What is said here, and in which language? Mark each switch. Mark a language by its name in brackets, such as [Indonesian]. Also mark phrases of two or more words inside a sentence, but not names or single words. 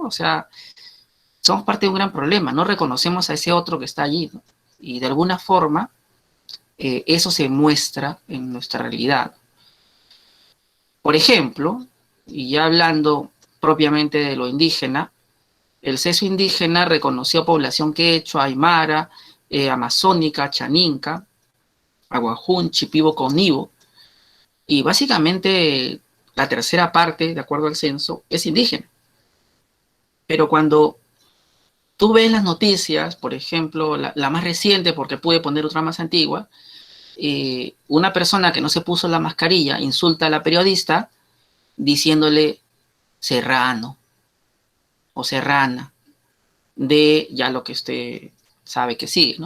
[Spanish] O sea, somos parte de un gran problema, no reconocemos a ese otro que está allí, ¿no? Y de alguna forma eso se muestra en nuestra realidad. Por ejemplo, y ya hablando propiamente de lo indígena, el censo indígena reconoció población quechua, aymara, amazónica, chaninca, aguajún, chipibo, conibo, y básicamente la tercera parte, de acuerdo al censo, es indígena. Pero cuando tú ves las noticias, por ejemplo, la más reciente, porque pude poner otra más antigua, una persona que no se puso la mascarilla insulta a la periodista diciéndole serrano o serrana, de ya lo que usted sabe que sigue, ¿no?